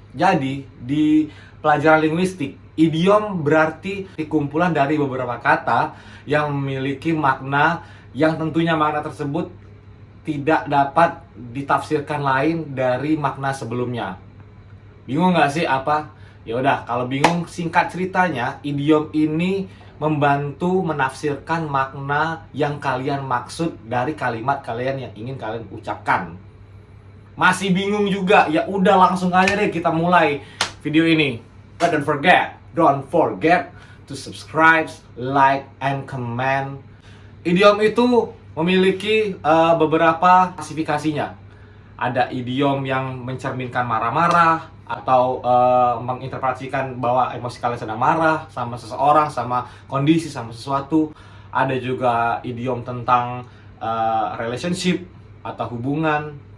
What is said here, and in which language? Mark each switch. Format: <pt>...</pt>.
<id>Jadi, di pelajaran linguistik, idiom berarti kumpulan dari beberapa kata yang memiliki makna yang tentunya makna tersebut tidak dapat ditafsirkan lain dari makna sebelumnya. Bingung nggak sih apa? Ya udah, kalau bingung singkat ceritanya, idiom ini membantu menafsirkan makna yang kalian maksud dari kalimat kalian yang ingin kalian ucapkan. Masih bingung juga? Ya udah, langsung aja deh kita mulai video ini.</id> <en>But don't forget to subscribe, like, and comment.</en> <id>Idiom itu memiliki beberapa klasifikasinya. Ada idiom yang mencerminkan marah-marah atau menginterpretasikan bahwa emosi kalian sedang marah sama seseorang, sama kondisi, sama sesuatu. Ada juga idiom tentang relationship atau hubungan.</id>